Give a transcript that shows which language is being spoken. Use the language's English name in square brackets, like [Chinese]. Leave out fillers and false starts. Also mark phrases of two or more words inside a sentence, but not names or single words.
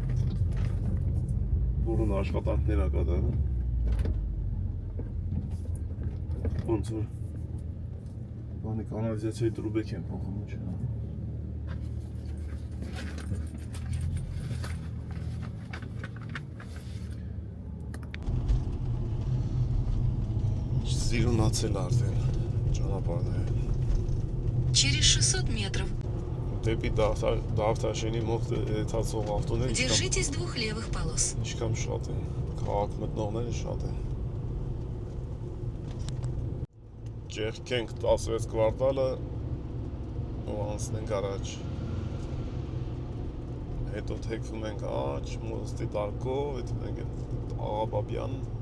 [Armenian] բուրուն աշխատանքներ է կատարում ոնց որ բանի կանալիզացիայի տրուբեք են փոխում ինչ Սիրունացել արդեն ճանապարհները [Russian] Через 600 метров. [Armenian] Դեպի Դավթաշենի մոտ եթացող ավտոները [Russian] Держитесь двух левых полос. [Armenian] Ինչքան շատ են, քաղաք մտնողները շատ են Ճեղքենք 16 կվարտալը ու անցնենք առաջ Հետո թեքվում ենք աջ, մոստի դարկով, հետո մենք ենք Աղաբաբյան